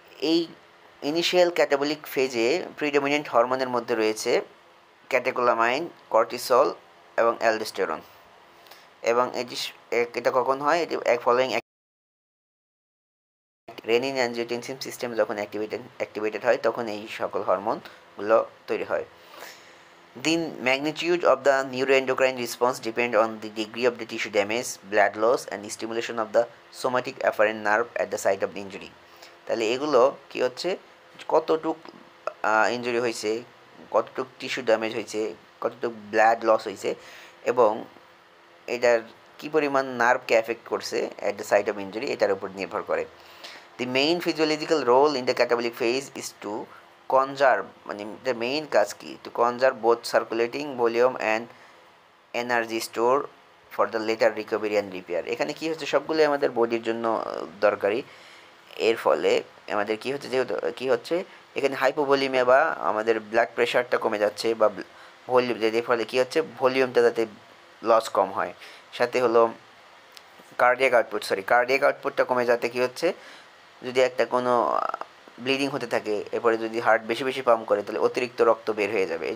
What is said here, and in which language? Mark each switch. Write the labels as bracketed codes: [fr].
[bn] এই initial catabolic ফেজে predominant হরমোনের মধ্যে রয়েছে ক্যাটেকোলামাইন, কর্টিসল এবং অ্যালডোস্টেরন। এবং এটা কখন হয়, এটি ফলোয়িং রেনিন অ্যাঞ্জিওটেনসিন সিস্টেম যখন অ্যাক্টিভেটেড হয় তখন এই সকল হরমোনগুলো তৈরি হয়। [en] The magnitude of the neuroendocrine response depend on the degree of the tissue damage, blood loss and stimulation of the somatic afferent nerve at the site of the injury. [bn] তাহলে এগুলো কি হচ্ছে, কতটুক ইনজুরি হয়েছে, কতটুক টিস্যু ড্যামেজ হয়েছে, কতটুক blood loss হয়েছে এবং এটার কী পরিমাণ নার্ভকে এফেক্ট করছে [en] at the site of injury, [bn] এটার উপর নির্ভর করে। [en] The main physiological role in the catabolic phase is to conserve, মানে the main [bn] কাজ কি, [en] to conserve both circulating volume and energy store for the later recovery and repair. [bn] এখানে কি হচ্ছে, সবগুলো আমাদের বডির জন্য দরকারি। এর ফলে আমাদের কি হচ্ছে, যেহেতু কি হচ্ছে এখানে হাইপোভলিউমিয়া বা আমাদের ব্লাড প্রেশারটা কমে যাচ্ছে বা ভলিউম, এর ফলে কি হচ্ছে ভলিউমটা যাতে লস কম হয়, সাথে হলো কার্ডিয়াক আউটপুটটা কমে যাতে কি হচ্ছে, যদি একটা কোনো ব্লিডিং হতে থাকে এরপরে যদি হার্ট বেশি বেশি পাম্প করে তাহলে অতিরিক্ত রক্ত বের হয়ে যাবে।